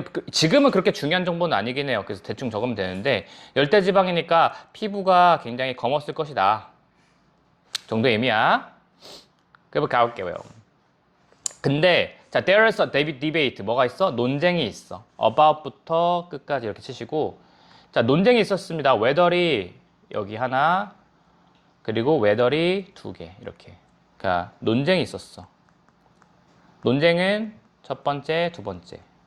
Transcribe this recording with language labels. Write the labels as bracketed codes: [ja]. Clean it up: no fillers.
[ko] 근데 지금은 그렇게 중요한 정보는 아니긴 해요. 그래서 대충 적으면 되는데 열대지방이니까 피부가 굉장히 검었을 것이다 정도의 의미야. 그래서 가볼게요. 근데 자, [en] there is a debate. [ko] 뭐가 있어? 논쟁이 있어. about부터 끝까지 이렇게 치시고 자, 논쟁이 있었습니다. whether이 여기 하나 그리고 whether이 두 개 이렇게. 그러니까 논쟁이 있었어. 논쟁은 첫 번째, 두 번째.